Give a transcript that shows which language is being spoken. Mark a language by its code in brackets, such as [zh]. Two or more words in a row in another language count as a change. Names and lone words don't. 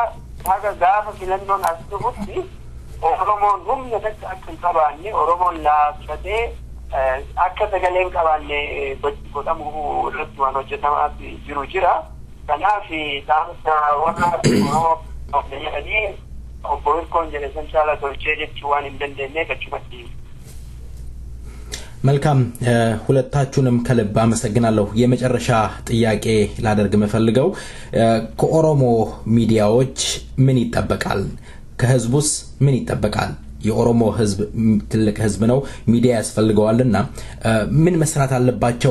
[om] Haga gaafa filannoon as dhufutti Oromoon humna takka akka hin qabaanne Oromoon laaffatee akka sagalee hin qabaanne godhamu irratti waan hojjetamaa jiru jira. Kanaaf dhaamsa warra Oromoo jedhanii obbo Hirkoon jedhe san caala tolchee jechuu waan hin dandeenyeef achumatti [am] መልካም ሁለታችሁንም ከልብ አመሰግናለሁ። የመጨረሻ ጥያቄ ላደርግ መፈልገው ከኦሮሞ ሚዲያዎች ምን ይጠበቃል? ከህዝቡስ ምን ይጠበቃል? የኦሮሞ ህዝብ ትልቅ ህዝብ ነው፣ ሚዲያ ያስፈልገዋልና ምን መስራት አለባቸው?